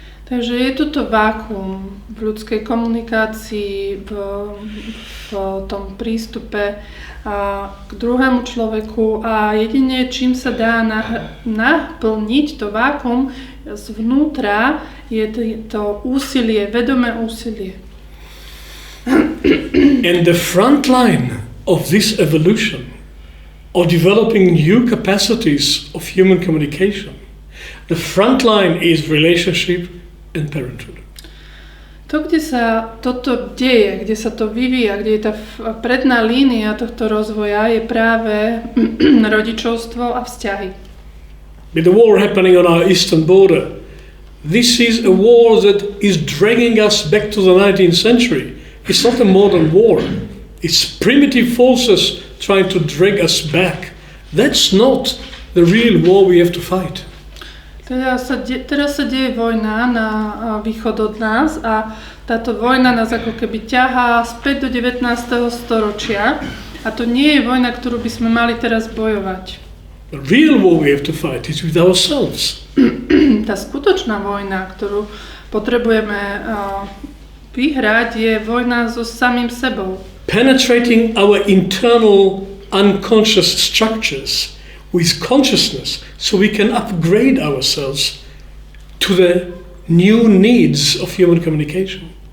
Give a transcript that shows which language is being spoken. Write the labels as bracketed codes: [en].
[sk] Takže je toto vákuum v ľudskej komunikácii, v tom prístupe k druhému človeku a jedine čím sa dá naplniť to vákuum zvnútra, je to úsilie, vedomé úsilie. [en] And the front line of this evolution, of developing new capacities of human communication, the front line is relationship and parenthood. [sk] To, kde sa toto deje, kde sa to vyvíja, kde je tá predná línia tohto rozvoja, je práve rodičovstvo a vzťahy. [en] With the war happening on our eastern border, this is a war that is dragging us back to the 19th century. It's not a modern war. It's primitive forces trying to drag us back. That's not the real war we have to fight. [sk] Teraz sa deje vojna na východ od nás a táto vojna nás ako keby ťahá späť do 19. storočia a to nie je vojna, ktorú by sme mali teraz bojovať. [en] The real war we have to fight is with ourselves. [sk] Tá skutočná vojna, ktorú potrebujeme vyhrať, je vojna so samým sebou. [en] Penetrating our internal unconscious structures with consciousness so we can upgrade ourselves to the new needs of human communication.